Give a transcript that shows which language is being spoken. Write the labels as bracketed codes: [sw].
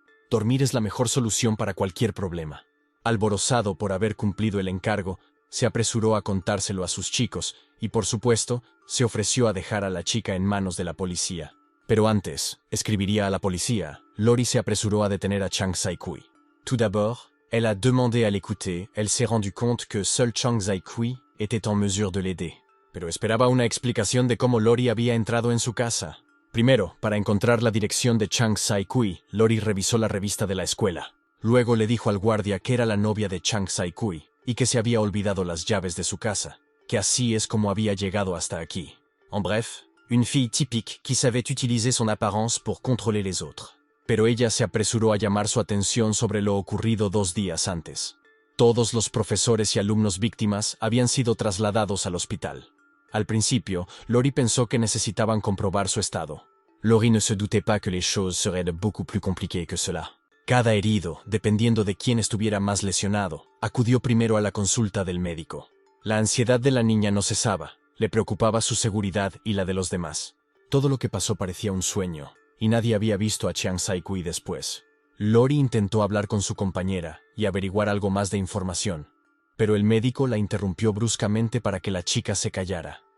[es] Dormir es la mejor solución para cualquier problema. Alborozado por haber cumplido el encargo, se apresuró a contárselo a sus chicos y, por supuesto, se ofreció a dejar a la chica en manos de la policía. Pero antes, escribiría a la policía. Lori se apresuró a detener a Chang Sai-kui. [fr] Tout d'abord, elle a demandé à l'écouter. Elle s'est rendu compte que seul Chang Sai-kui était en mesure de l'aider. [es] Pero esperaba una explicación de cómo Lori había entrado en su casa. Primero, para encontrar la dirección de Chang Sai-kui, Lori revisó la revista de la escuela. Luego le dijo al guardia que era la novia de Chang Sai-kui y que se había olvidado las llaves de su casa, que así es como había llegado hasta aquí. [fr] En bref, une fille typique qui savait utiliser son apparence pour contrôler les autres. [es] Pero ella se apresuró a llamar su atención sobre lo ocurrido 2 días antes. Todos los profesores y alumnos víctimas habían sido trasladados al hospital. Al principio, Lori pensó que necesitaban comprobar su estado. [fr] Lori ne se doutait pas que les choses seraient beaucoup plus compliquées que cela. [es] Cada herido, dependiendo de quién estuviera más lesionado, acudió primero a la consulta del médico. La ansiedad de la niña no cesaba, le preocupaba su seguridad y la de los demás. Todo lo que pasó parecía un sueño, y nadie había visto a Chang Sai-kui después. Lori intentó hablar con su compañera y averiguar algo más de información, pero el médico la interrumpió bruscamente para que la chica se callara.